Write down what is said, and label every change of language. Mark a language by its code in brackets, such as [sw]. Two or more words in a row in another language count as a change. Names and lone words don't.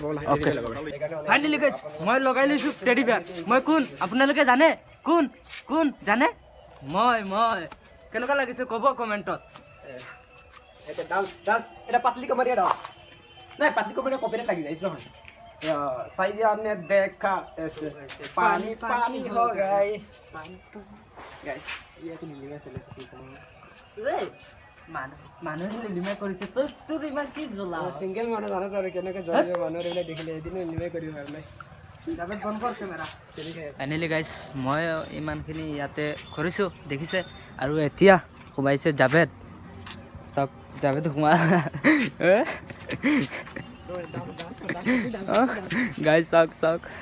[as] অ'কে ফাইনেলি গাইছ মই লগাই লৈছোঁ [en] teddy bear [as] মই কোন আপোনালোকে জানে কোন কোন জানে মই কেনেকুৱা লাগিছে ক'ব কমেণ্টত এটা ডান্স এটা পাতলি কমাৰিয়া ডান্স নাই পাতলি কমাৰিয়া কপিৰাইট লাগি যায় এইটো নহয় [hi] साइया ने देखा ऐसे पानी पानी हो गए गाइस ये तो नीली में चले सकती है [as] মানুহে লিলিমাই কৰিছে তোৰ ইমান কি জ্বলা সিঙ্গেল মানুহ জানো তই কেনেকৈ জ্বলিব মানুহ ৰেলে দেখিলে এদিন লিলিমাই কৰিব আৰু নাই জাবেদ বন্ধ কৰ কেমেৰা ফাইনেলি গাইছ মই ইমানখিনি ইয়াতে কৰিছোঁ দেখিছে আৰু এতিয়া সোমাইছে জাবেদ চাওক জাবেদ সোমা গাইছ চাওক